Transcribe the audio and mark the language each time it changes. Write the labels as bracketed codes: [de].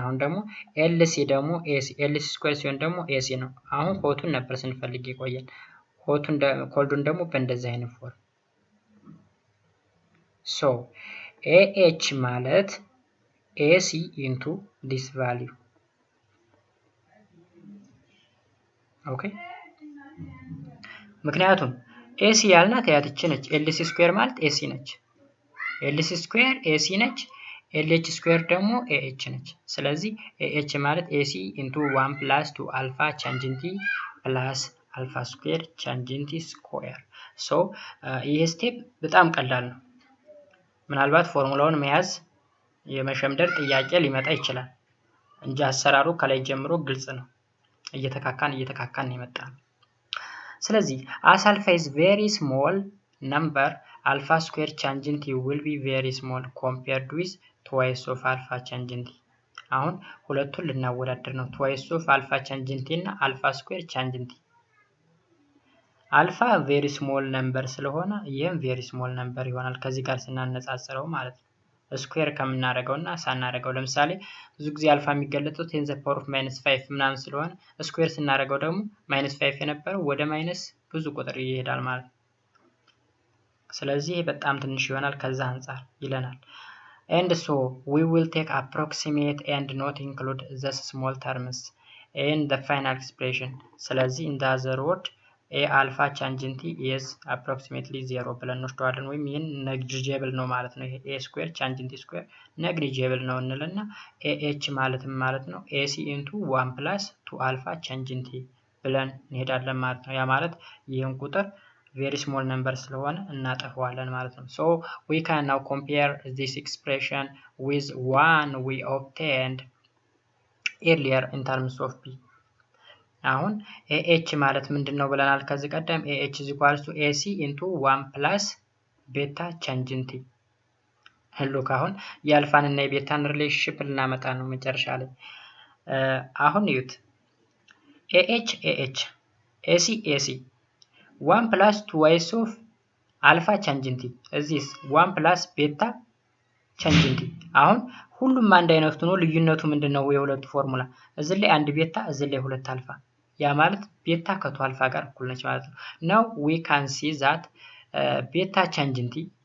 [am] አሁን ደግሞ LC ደግሞ AC LC ስኩዌር ሲሆን ደግሞ AC ነው። አሁን ሆቱን ነበር ስንፈልግ ይቆያል። ሆቱን ኮልዱን ደግሞ በእንደዚህ አይነት ፎርም so AH ማለት [en] AC into this value. [am] ኦኬ ምክንያቱም AC ያልናት ያትች ነች። LC ስኩዌር ማለት AC ነች። LC ስኩዌር AC ነች። LH ስኩዌር ደግሞ AH ነች። ስለዚህ AH ማለት [en] AC into 1 plus 2 alpha changing T plus alpha square changing T square. so [am] ይሄ ስቴፕ በጣም ቀላል ነው። ምናልባት ፎርሙላውን መያዝ የመሸምደር ጥያቄ ሊመጣ ይችላል እንጂ አሰራሩ ከላይ ጀምሮ ግልጽ ነው። እየተካካን የመጣ ነው። ስለዚህ [en] as alpha is very small number, alpha square changing T will be very small compared with twice of alpha changing T. [am] አሁን ሁለቱን ልናወዳደር ነው። twice of alpha changing T እና alpha square changing T። አልፋ ቬሪ ስሞል ነምበር ስለሆነ ይሄም ቬሪ ስሞል ነምበር ይሆናል ከዚህ ጋር ስናነጻጽረው ማለት ነው። ስኩዌር ከምናደርገውና ሳናደርገው ለምሳሌ ብዙ ጊዜ አልፋ የሚገለጸው 10 the power of -5 ምናምን ስለሆነ ስኩዌር ስናደርገው ደግሞ -5 የነበረው ወደ ማይነስ ብዙ ቁጥር ይሄዳል ማለት ነው። ስለዚህ በጣም ትንሽ ይሆናል ከዛ አንፃር ይለናል። [en] and so we will take approximate and not include the small terms in the final expression. [am] ስለዚህ [en] in the other word [am] a alpha changing T is approximately 0 ብለን እንወስደዋለን። ወይም ይሄን negligible ነው ማለት ነው። ይሄ a square changing T square negligible ነው እንልና AH ማለት ነው AC into 1 plus 2 alpha changing T ብለን እንሄዳለን ማለት ነው። ያ ማለት ይሄን ቁጥር very small number ስለሆነ እናጠፋዋለን ማለት ነው። [en] so we can now compare this expression with one we obtained earlier in terms of B. [am] አሁን ኤኤች ማለት ምንድነው ብለናል ከዚህ ቀደም ኤኤች = ኤሲ * 1 + ቤታ ቼንጅ ቲ ሉክ አሁን የአልፋን እና የቤታን ሪሌሽንሺፕ ልናመጣ ነው መጨረሻ ላይ አሁን ይዩት ኤኤች ኤሲ 1 + twice of አልፋ ቼንጅ ቲ እዚስ 1 + ቤታ ቼንጅ ቲ አሁን ሁሉም አንድ አይነት ሆኖ ልዩነቱ ምንድነው የሁለቱ ፎርሙላ እዚህ ላይ አንድ ቤታ እዚህ ላይ ሁለት አልፋ ያ ማለት ቤታ ከቱ አልፋ ጋር እኩል ነች ማለት ነው [en] now we can see that [am] ቤታ ቼንጅ ቲ